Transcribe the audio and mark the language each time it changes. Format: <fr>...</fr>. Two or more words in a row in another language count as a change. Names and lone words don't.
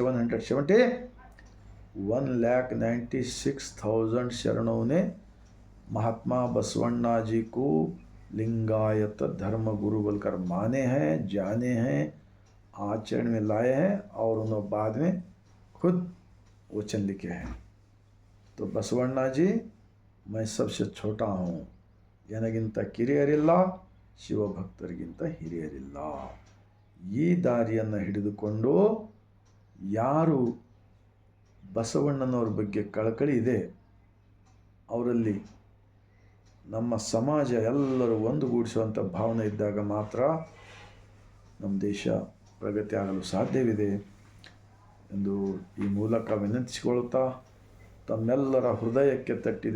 <hi>196,000 शरणों ने महात्मा बसवण्णा जी को लिंगायत धर्म गुरु बोलकर माने हैं, जाने हैं, आचरण में लाए हैं और उन्होंने बाद में खुद वचन लिखे हैं। तो बसवಣ್णा जी मैं सबसे छोटा हूँ,</hi> <kn>ನನಗಿಂತ ಕಿರಿಯರಿಲ್ಲ, ಶಿವಭಕ್ತರಿಗಿಂತ ಹಿರಿಯರಿಲ್ಲ. ಈ ದಾರಿಯನ್ನು ಹಿಡಿದುಕೊಂಡು ಯಾರು ಬಸವಣ್ಣನವ್ರ ಬಗ್ಗೆ ಕಳಕಳಿ ಇದೆ, ಅವರಲ್ಲಿ ನಮ್ಮ ಸಮಾಜ ಎಲ್ಲರೂ ಒಂದುಗೂಡಿಸುವಂಥ ಭಾವನೆ ಇದ್ದಾಗ ಮಾತ್ರ ನಮ್ಮ ದೇಶ ಪ್ರಗತಿ ಆಗಲು ಸಾಧ್ಯವಿದೆ ಎಂದು ಈ ಮೂಲಕ ವಿನಂತಿಸಿಕೊಳ್ಳುತ್ತಾ, ತಮ್ಮೆಲ್ಲರ ಹೃದಯಕ್ಕೆ ತಟ್ಟಿದೆ.</kn>